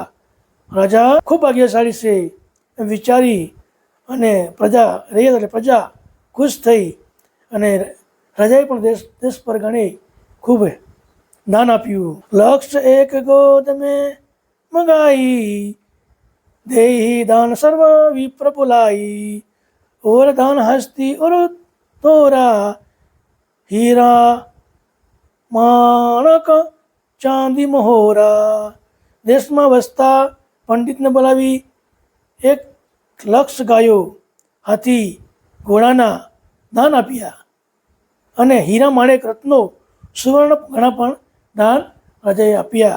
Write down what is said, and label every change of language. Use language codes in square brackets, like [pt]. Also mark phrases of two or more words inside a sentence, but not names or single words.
[gu] રાજા ખૂબ ભાગ્યશાળી છે એમ વિચારી અને પ્રજા રિયાત એટલે પ્રજા ખુશ થઈ અને રાજાએ પણ દેશ પરગણે ખૂબ દાન આપ્યું. [hi] लक्ष एक गोद में मंगाई, देही दान सर्व विप्र पुलाई. और दान हस्ती और तोरा, हीरा माणक चांदी महोरा. [gu] દેશમાં વસતા પંડિતને બોલાવી એક લક્ષ ગાયો, હાથી, ઘોડાના દાન આપ્યા અને હીરા માણેક રત્નો સુવર્ણ ઘણા પણ દાન રાજાએ આપ્યા.